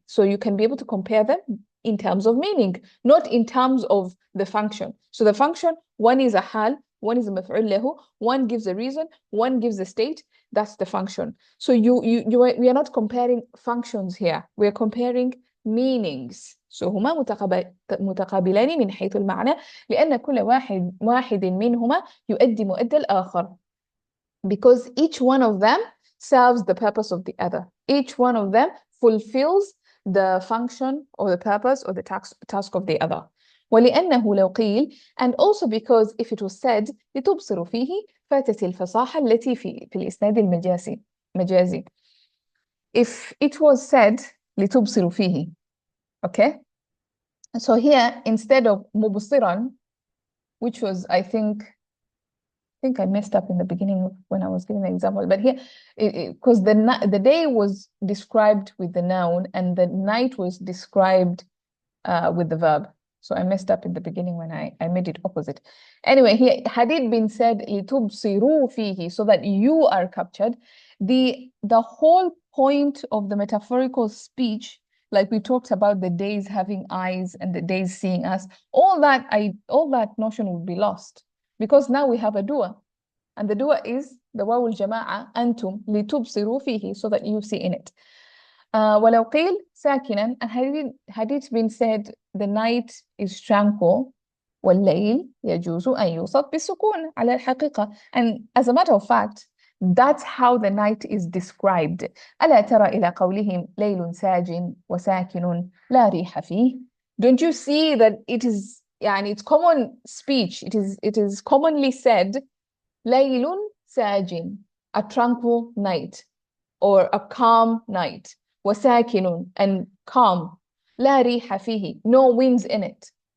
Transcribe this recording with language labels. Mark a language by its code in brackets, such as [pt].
[en] So you can be able to compare them in terms of meaning, not in terms of the function. So the function, one is a hal, one is a maf'ul lahu, one gives a reason, one gives a state. That's the function. So we are not comparing functions here. We are comparing meanings. So [ar] هما متقابلان من حيث المعنى لأن كل واحد منهما يؤدي مؤدى الآخر. [en] Because each one of them serves the purpose of the other. Each one of them fulfills the function or the purpose or the task of the other. [ar] ولأنه لو قيل, [en] and also because if it was said [ar] لتبصر فيه فاتت الفصاحة التي في الإسناد المجازي. [en] If it was said [ar] لتبصر فيه, [en] okay? So here, instead of مبصرا, which was, I think I messed up in the beginning when I was giving the example, but here, because the day was described with the noun and the night was described with the verb. So I messed up in the beginning when I made it opposite. Anyway, here, had it been said [ar] لِتُبْصِرُوا فِيهِ, [en] so that you are captured, the whole point of the metaphorical speech, like we talked about the days having eyes and the days seeing us, all that notion would be lost, because now we have a doer. And the dua is the waw al-jama'a, [ar] أنتم لتبصروا فيه, [en] so that you see in it. [ar] ولو قيل ساكنا, [en] and had it been said the night is tranquil, [ar] والليل يجوز أن يوصف بالسكون على الحقيقة. [en] And as a matter of fact, that's how the night is described. [ar] ألا ترى إلى قولهم ليل ساج وساكن لا ريح فيه. [en] Don't you see that it is, يعني it's common speech, it is commonly said [ar] ليل ساج, [en] a tranquil night or a calm night, وساكن, and calm, [ar] لا ريح فيه, [en] no winds in it.